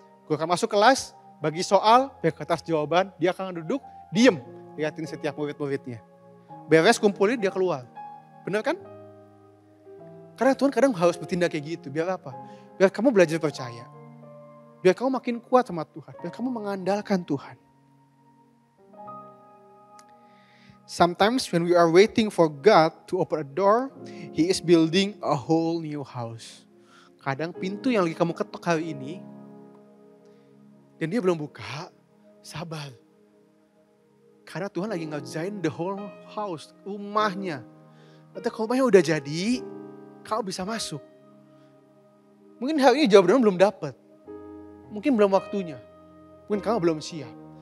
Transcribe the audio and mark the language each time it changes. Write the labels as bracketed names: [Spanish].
[Indonesian] Guru akan masuk kelas, bagi soal, bagi kertas jawaban, dia akan duduk, diam. Lihatin setiap murid-muridnya. Beres kumpulin dia keluar. Benar kan? Karena Tuhan kadang harus bertindak kayak gitu. Biar apa? Biar kamu belajar percaya. Biar kamu makin kuat sama Tuhan. Biar kamu mengandalkan Tuhan. [English] Sometimes when we are waiting for God to open a door, He is building a whole new house. [Indonesian] Kadang pintu yang lagi kamu ketok hari ini, dan dia belum buka, sabar. Karena Tuhan lagi ngerjain [English] the whole house, [Indonesian] rumahnya. Nanti kalau rumahnya udah jadi, kau bisa masuk. Mungkin hari ini jawabannya belum dapat. Mungkin belum waktunya. Mungkin kamu belum siap.